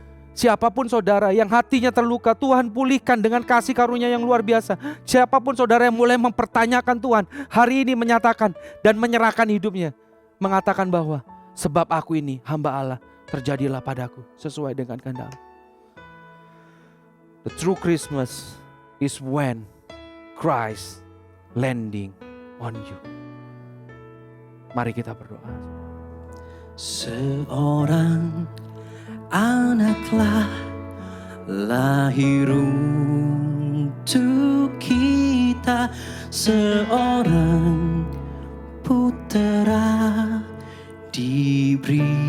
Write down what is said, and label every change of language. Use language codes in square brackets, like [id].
[id] Siapapun saudara yang hatinya terluka, Tuhan pulihkan dengan kasih karunia yang luar biasa. Siapapun saudara yang mulai mempertanyakan Tuhan, hari ini menyatakan dan menyerahkan hidupnya, mengatakan bahwa sebab aku ini hamba Allah, terjadilah padaku sesuai dengan kehendak. [en] The true Christmas is when Christ landing on you. [id] Mari kita berdoa. Seorang anaklah lahir untuk kita, seorang putera diberikan,